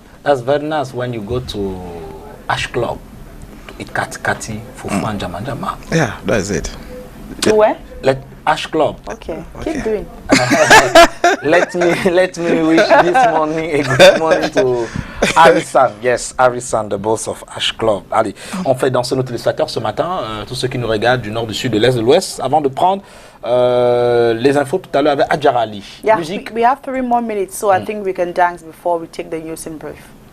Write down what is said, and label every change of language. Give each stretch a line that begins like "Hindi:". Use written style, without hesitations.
English: That's very nice when you go to Ash Club to eat kati for fun Jama Jama. Yeah, that's it. To where? Ash Club. Okay, keep doing. let me wish this morning a good morning to Avril. Yes, Avril, the boss of Ash Club.
French: Allez, on fait danser nos téléspectateurs ce matin, tous ceux qui nous regardent du nord, du sud, de l'est, de l'ouest, avant de prendre les infos tout à l'heure avec Adjara Ali.
English: Yeah, Musique. we have 3 more minutes, so I think we can dance before we take the news in brief.